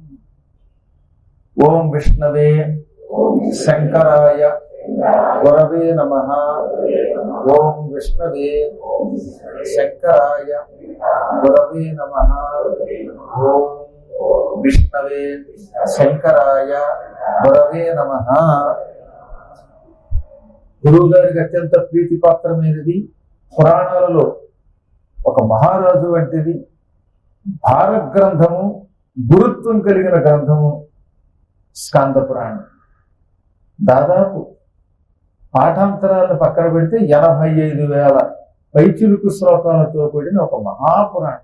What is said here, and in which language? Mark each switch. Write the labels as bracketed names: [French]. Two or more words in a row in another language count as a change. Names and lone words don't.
[Sanskrit] ओम विष्णवे शंकराय गुरवे नमः। ओम विष्णवे शंकराय गुरवे नमः। ओम विष्णवे शंकराय गुरवे नमः। [Telugu] గురువు గారికి అత్యంత ప్రీతిపాత్రమైనది పురాణాలలో ఒక మహారాజు వంటిది భారత గ్రంథము, గురుత్వం కలిగిన గ్రంథము స్కంద పురాణం. దాదాపు పాఠాంతరాలను పక్కన పెడితే 85,000 పైచిలుకు శ్లోకాలతో కూడిన ఒక మహాపురాణం.